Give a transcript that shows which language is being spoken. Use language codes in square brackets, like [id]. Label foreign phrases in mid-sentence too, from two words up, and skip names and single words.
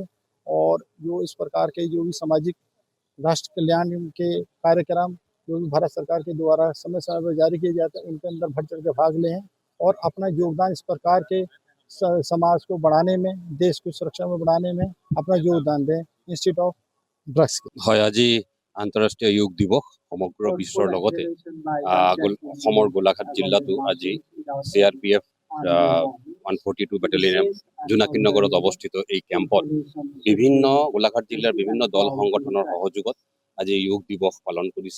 [hi] और जो इस प्रकार के जो भी सामाजिक राष्ट्र कल्याण के कार्यक्रम जो भी भारत सरकार के द्वारा समय समय पर जारी किए जाते हैं उनके अंदर बढ़ चढ़ कर भाग लें और अपना योगदान इस प्रकार के समाज को बढ़ाने में, देश की सुरक्षा में बढ़ाने में अपना योगदान दें [en] Institute of Drugs [hi] के। [as] হয় আজি আন্তঃৰাষ্ট্ৰীয় যোগ দিৱস সমগ্ৰ বিশ্বৰ লগতে অসমৰ গোলাঘাট জিলাতো আজি CRPF 142 বেটেলিয়ন জোনাকী নগৰত অৱস্থিত এই কেম্পত বিভিন্ন গোলাঘাট জিলাৰ বিভিন্ন দল সংগঠনৰ সহযোগত আজি যোগ দিৱস পালন কৰিছে।